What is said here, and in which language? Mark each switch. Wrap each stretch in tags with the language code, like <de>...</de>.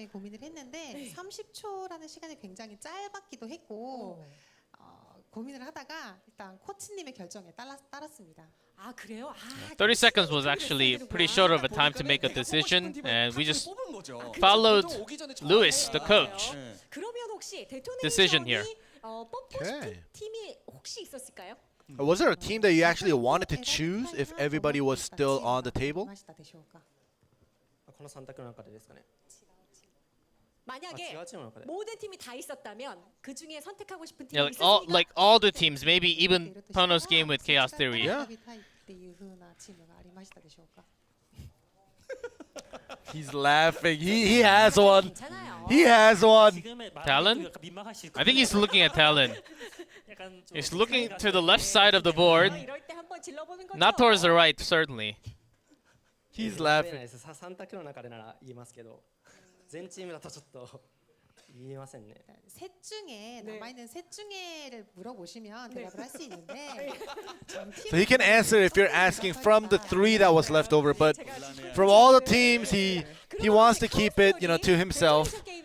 <ko>고민을 했는데 30초라는 시간이 굉장히 짧았기도 했고 고민을 하다가 일단 코치님의 결정에 따랐습니다. 아 그래요?</ko> <en>30 seconds was actually pretty short of a time to make a decision, and we just followed Lewis, the coach.</en> <ko>그러면 혹시</ko> <en>Decision here.</en> <ko>뽑고 싶은 팀이 혹시 있었을까요?</ko> <en>Was there a team that you actually wanted to choose if everybody was still on the table?</en> <ja>この3択の中でですかね.</ja> <ko>만약에 모든 팀이 다 있었다면 그 중에 선택하고 싶은 팀이</ko> <en>Yeah,</en> <ko>있었습니까?</ko> <en>like all the teams, maybe even Pono's game with Chaos Theory. Yeah.</en> <ja>っていう風なチームがありましたでしょうか?</ja> <en>He's laughing. He has one. He has one. Talon? I think he's looking at Talon. He's looking to the left side of the board. Not towards the right, certainly. He's laughing.</en> <ja>3択の中でなら言いますけど、全チームだとちょっと言えませんね.</ja> <ko>셋 중에 남아있는 셋 중에를 물어보시면 대답을 할 수 있는데</ko> <en>So he can answer if you're asking from the 3 that was left over, but from all the teams, he wants to keep it, to himself.</en>